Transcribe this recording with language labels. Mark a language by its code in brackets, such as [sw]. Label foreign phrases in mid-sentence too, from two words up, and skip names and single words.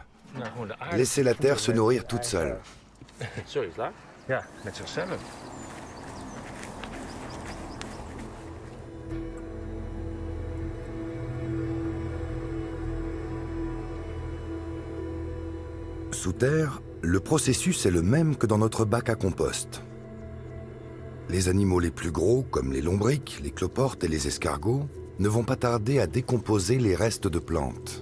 [fr] Laissez la terre se nourrir toute seule. [nl] Ja, met zichzelf. [fr] Sous terre, le processus est le même que dans notre bac à compost. Les animaux les plus gros, comme les lombrics, les cloportes et les escargots, ne vont pas tarder à décomposer les restes de plantes.